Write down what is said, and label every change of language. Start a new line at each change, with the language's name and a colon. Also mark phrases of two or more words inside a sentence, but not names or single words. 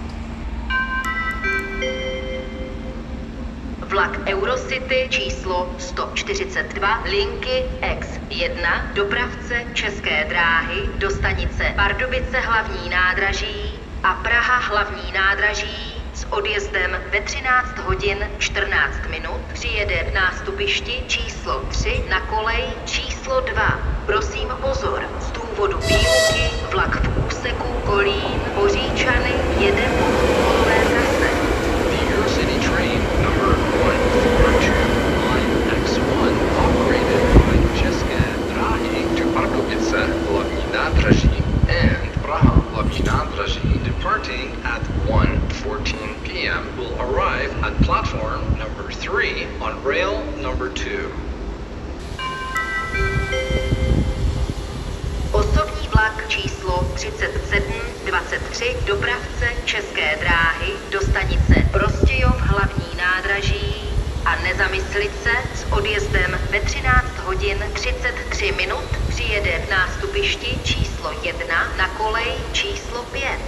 Czech: Vlak Eurocity číslo 142 linky X1, dopravce České dráhy do stanice Pardubice hlavní nádraží a Praha hlavní nádraží s odjezdem ve 13 hodin 14 minut přijede v nástupišti číslo 3 na kolej číslo 2. Prosím pozor, z důvodu výluky vlak v úseku Kolín Boříčany jede po kolové trase.
English: Eurocity train number 142 line X1 operated by České dráhy to Pardubice hlavní nádraží and Praha hlavní nádraží departing at 1:14 p.m. will arrive at platform number 3 on rail number 2.
Czech: Osobní vlak číslo 3723, dopravce České dráhy do stanice Prostějov hlavní nádraží a Nezamyslice s odjezdem ve 13 hodin 33 minut přijede v nástupišti číslo 1 na kolej číslo 5.